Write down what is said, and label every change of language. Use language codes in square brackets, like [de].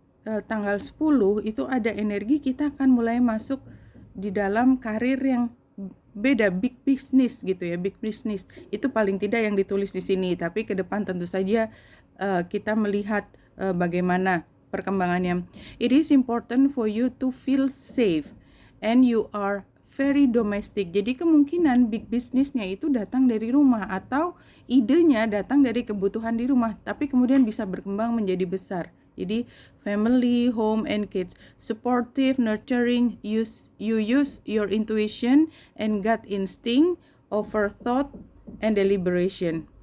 [id] tanggal 10 itu ada energi kita akan mulai masuk di dalam karir yang beda, big business gitu ya, big business. Itu paling tidak yang ditulis di sini, tapi ke depan tentu saja kita melihat bagaimana perkembangannya. [en] It is important for you to feel safe and you are very domestic. [id] Jadi kemungkinan big businessnya itu datang dari rumah atau idenya datang dari kebutuhan di rumah, tapi kemudian bisa berkembang menjadi besar. Jadi [en] family, home, and kids, supportive, nurturing, you use your intuition and gut instinct over thought and deliberation.